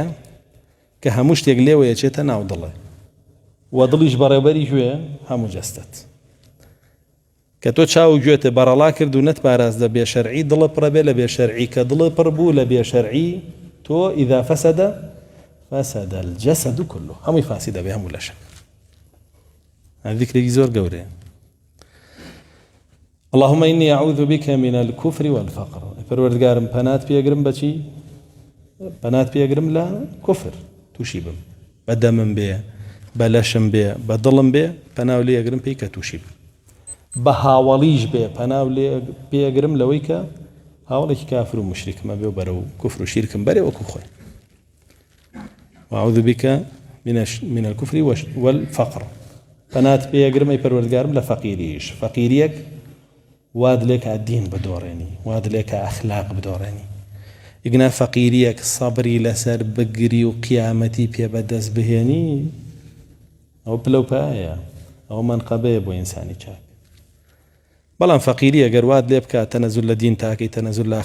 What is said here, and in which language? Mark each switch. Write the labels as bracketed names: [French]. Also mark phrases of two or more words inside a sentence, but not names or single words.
[Central Kurdish] کە هەموو شتێک لێوە یەچێتە ناو دڵێ و دڵیش بەڕێوەبەری گوێ هەموو جەستەت کە تۆ چاو گوێتە بەڕەڵا کرد و نەتپاراز لە بێشەرعی دڵە پڕە بێ لە بێشەرعی کە دڵە پڕ بوو لە بێشەرعی تۆ [Arabic] ئیذا فەسەدە فەسەدە الجەسەد كله [Central Kurdish] هەمووی فاسی دەبێ هەموو لەشە ذیکرێکی زۆر گەورەیە [Arabic] اللهم إني أعوذ بك من الكفر والفقر [Central Kurdish] پروردگارم پەنات پێگرم بەچی پەنات پێگرم لە کوفر تووشی بم بە دەمم بێ بە لەشم بێ بە دڵم بێ پەناو لێگرم پێی کە تووشی بم بە هاوڵیش بێ پەناو پێگرم لەوەی کە هاوڵێکی کافر و مشریکمە بێ و بەرە و کوفر و شیرکم بەرێ وەکو خۆی [Arabic] وأعوذ بك من الكفر والفقر [Central Kurdish] پەنات پێگرم ئەی پەروەردگارم لە فەقیریش فەقیریەک واد لێکە دین بدۆڕێنی واد لێکە ئەخلاق بدۆڕێنی ئیگنا فەقیریەک سەبری لەسەر بگری و قیامەتی پێ بەدەست بهێنی ئەو پلەپایە ئەو منقەبەیە بۆ ئینسانی چاک بەڵام فەقیری ئەگەر واد لێ بکات تەنەزول لە دین تاکەی تەنەزول لە